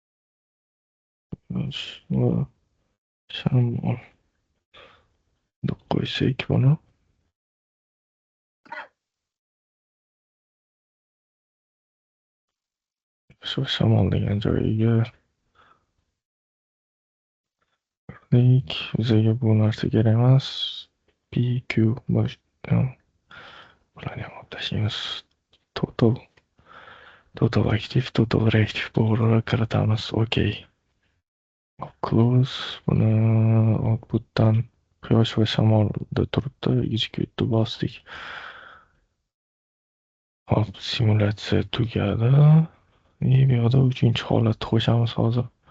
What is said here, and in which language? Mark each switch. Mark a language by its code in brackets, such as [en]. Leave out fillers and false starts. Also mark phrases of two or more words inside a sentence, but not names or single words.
[uz] Shamol deb qo'ysak buni shu shamol degan joyiga bizaga bu narsa kerak emas. PQ bosh bularni ham olib tashlaymiz. [en] Total active, total reactive power'ga [uz] kiritamiz. Okey. Close buni outputdan quyosh va shamolda turibdi. Execute bosdik. Hop, simulyatsiya tugadi. Bu yoqda 3-holatni qo'shamiz hozir.